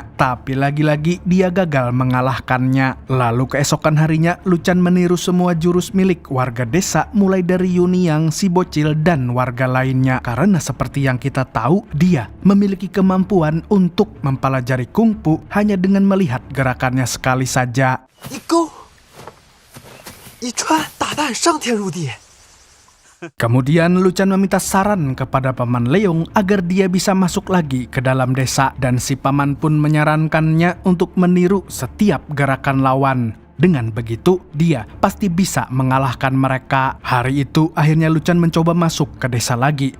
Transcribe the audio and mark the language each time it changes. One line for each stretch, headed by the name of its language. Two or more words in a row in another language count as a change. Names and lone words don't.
Indonesian: Tapi lagi-lagi dia gagal mengalahkannya. Lalu keesokan harinya, Luchan meniru semua jurus milik warga desa mulai dari Yunyang, si bocil, dan warga lainnya. Karena seperti yang kita tahu, dia memiliki kemampuan untuk mempelajari kungfu hanya dengan melihat gerakannya sekali saja.
Chinese: 一勾，一穿，打扮上天入地。
Indonesian: Kemudian Luchan meminta saran kepada Paman Leung agar dia bisa masuk lagi ke dalam desa dan si paman pun menyarankannya untuk meniru setiap gerakan lawan. Dengan begitu, dia pasti bisa mengalahkan mereka. Hari itu, akhirnya Luchan mencoba masuk ke desa lagi.